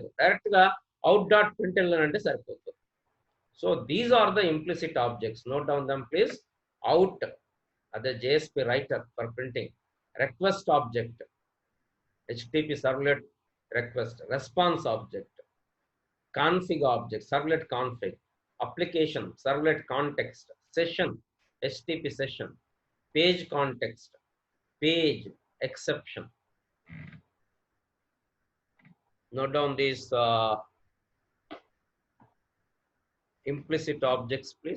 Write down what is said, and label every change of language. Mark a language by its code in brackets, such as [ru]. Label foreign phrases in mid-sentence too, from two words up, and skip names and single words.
[te] డైరెక్ట్ గా [en] out dot println [te] అంటే సరిపోతుంది. [en] So these are the implicit objects. Note down them please. అవుట్ అదే JSP writer for printing, request object HTTP servlet request, response object, config object servlet config, application servlet context, session HTTP session, page context, page exception. Note down these implicit objects please.